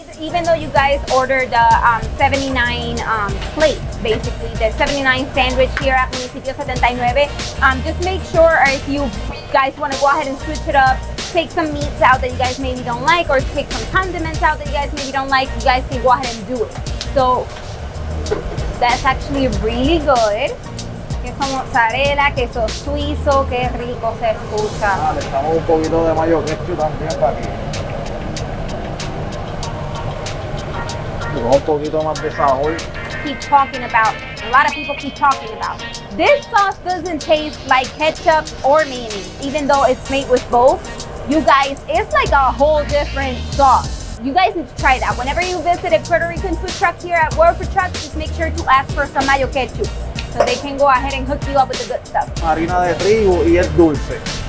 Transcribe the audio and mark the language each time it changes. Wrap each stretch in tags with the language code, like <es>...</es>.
<en>Even though you guys ordered the 79 plate, basically, the 79 sandwich here at Municipio 79, just make sure, or if you guys want to go ahead and switch it up, take some meats out that you guys maybe don't like, or take some condiments out that you guys maybe don't like, you guys can go ahead and do it. So that's actually really good.</en> <es>Queso mozzarella, queso suizo, qué rico se escucha. Le echamos un poquito de mayo ketchup también para aquí. Un poquito más de sabor.</es> <en>Keep talking about, a lot of people keep talking about. This sauce doesn't taste like ketchup or mayonnaise, even though it's made with both. You guys, it's like a whole different sauce. You guys need to try that. Whenever you visit a Puerto Rican food truck here at Work for Trucks, just make sure to ask for some mayo ketchup so they can go ahead and hook you up with the good stuff.</en> <es>Harina de trigo y es dulce.</es>